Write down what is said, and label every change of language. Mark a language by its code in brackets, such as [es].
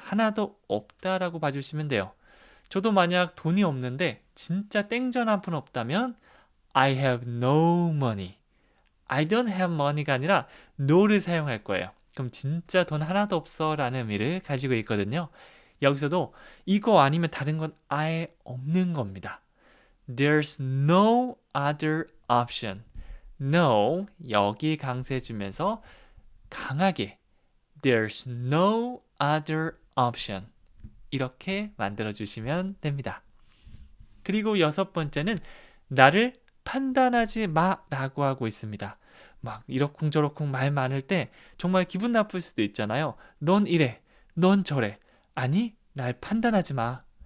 [ko] 하나도 없다라고 봐주시면 돼요. 저도 만약 돈이 없는데 진짜 땡전 한 푼 없다면 [en] I have no money. I don't have money [ko] 가 아니라 no를 사용할 거예요. 그럼 진짜 돈 하나도 없어 라는 의미를 가지고 있거든요. 여기서도 이거 아니면 다른 건 아예 없는 겁니다. [en] There's no other option. No [ko] 여기 강세 주면서 강하게 [en] There's no other option. [ko] 이렇게 만들어 주시면 됩니다. 그리고 6번째는 나를 판단하지 마라고 하고 있습니다. 막 이러쿵저러쿵 말 많을 때 정말 기분 나쁠 수도 있잖아요. 넌 이래, 넌 저래. 아니, 날 판단하지 마.